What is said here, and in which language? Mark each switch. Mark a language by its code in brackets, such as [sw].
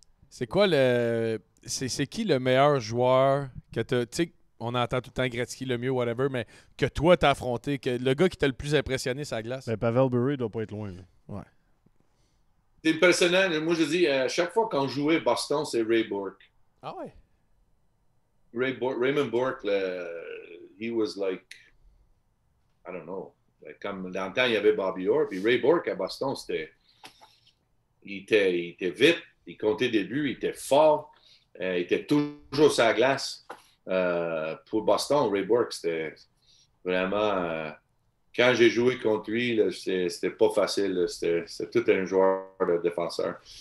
[fr] C'est quoi c'est qui le meilleur joueur que tu sais, on entend tout le temps Gretzky le mieux, whatever, mais que toi t'as affronté, que le gars qui t'a le plus impressionné sur la glace? Ben, Pavel Bure doit pas être loin. Là. Ouais. C'est impressionnant. Moi, je dis, chaque fois qu'on jouait Boston, c'est Ray Bourque. Ah ouais? [en] Raymond Bourque, he was like, I don't know. [fr] Comme dans le temps, il y avait Bobby Orr, puis Ray Bourque à Boston, il était vite, il comptait des buts, il était fort, il était toujours sur la glace. Pour Boston, Ray Bourque, c'était vraiment... quand j'ai joué contre lui, c'était pas facile. C'était tout un joueur de défenseur.